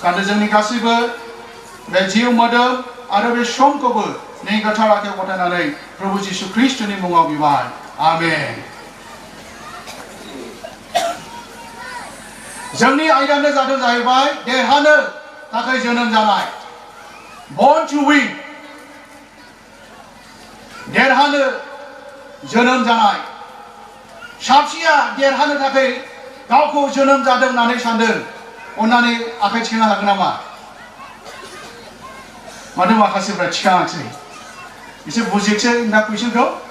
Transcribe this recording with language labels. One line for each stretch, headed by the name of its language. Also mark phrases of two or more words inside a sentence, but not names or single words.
Bodo: गानदो जोंनि गासैबो बे जिउ मोदोम आरो बे समखौबो नोंनि गोथार आखायाव गथायनानै प्रभु जिशु ख्रीष्टनि मुङाव बिबाय आमेन जोंनि आयदानो जादों जाहैबाय देरहानो थाखाय जोनोम जानाय
English: born to win
Bodo: देरहानो जोनोम जानाय साबसिया देरहानो थाखाय गावखौ जोनोम जादों होननानै सानदों अन्नानै आखाइ थिखांनो हागोन नामा मानो माखासेफ्रा थिखाङाखै एसे बुजिसै ना कुइसनखौ